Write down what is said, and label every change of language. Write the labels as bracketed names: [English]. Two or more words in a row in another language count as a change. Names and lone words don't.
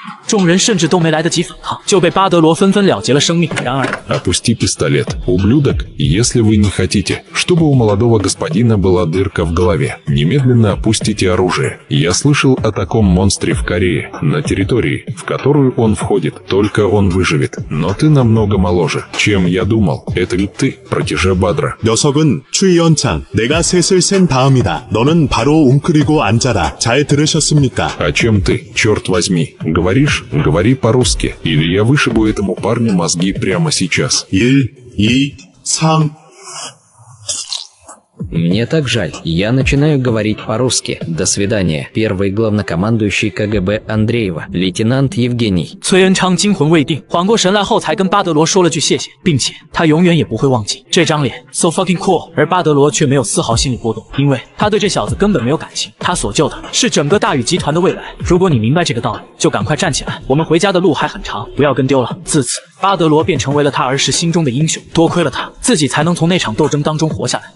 [Chinese] 众人甚至都没来得及反抗，就被巴德罗纷纷了结了生命。然而 [Russian] Опусти пистолет, ублюдок, если вы не хотите, чтобы у молодого господина была дырка в голове. Немедленно опустите оружие. Я слышал о таком монстре в Корее, на территории, в которую он входит. Только он выживет. Но ты намного моложе, чем я думал. Это ведь ты, протеже Бадра. [Korean] 녀석은 추이연창, 내가 셋을 센 다음이다. 너는 바로 웅크리고 앉아라. 잘 들으셨습니까? [Russian] А чем ты, черт возьми? Говоришь? Говори по-русски, или я вышибу этому парню мозги прямо сейчас. 1, 2, 3... Мне так жаль. Я начинаю говорить по-русски. До свидания. Первый главнокомандующий КГБ Андреева, лейтенант Евгений。 [Chinese] 崔恩昌惊魂未定，缓过神来后才跟巴德罗说了句谢谢，并且他永远也不会忘记这张脸 ， [English] so fucking cool。 [Chinese] 而巴德罗却没有丝毫心理波动，因为他对这小子根本没有感情，他所救的是整个大宇集团的未来。如果你明白这个道理，就赶快站起来，我们回家的路还很长，不要跟丢了。自此，巴德罗便成为了他儿时心中的英雄。多亏了他，自己才能从那场斗争当中活下来。